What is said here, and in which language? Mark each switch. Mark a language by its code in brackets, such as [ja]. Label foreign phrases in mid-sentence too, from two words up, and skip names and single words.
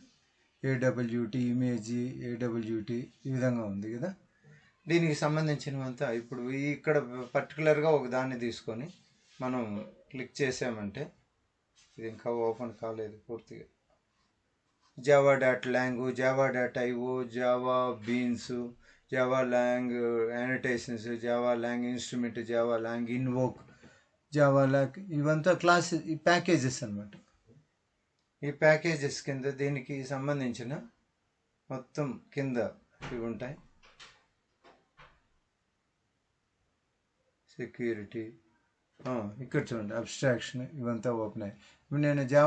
[te] AWT ఇమేజ్ AWT ఈ విధంగా ఉంది కదా. దీనికి సంబంధించినవంతా ఇప్పుడు ఇక్కడ పర్టికులర్గా ఒక దాన్ని తీసుకొని మనం క్లిక్ చేసామంటే ఇది ఇంకా ఓపెన్ కాలేదు పూర్తిగా. java.lang, java.io, java beans, java lang annotations, java lang instrument, java lang invoke, java lang ఇవంతా క్లాస్ ఈ ప్యాకేజెస్ అన్నమాట. ఈ ప్యాకేజెస్ కింద దీనికి సంబంధించిన మొత్తం కింద ఇవి ఉంటాయి. సెక్యూరిటీ, ఇక్కడ చూడండి అబ్స్ట్రాక్షన్, ఇవంతా ఓపెన్ అయ్యాయి.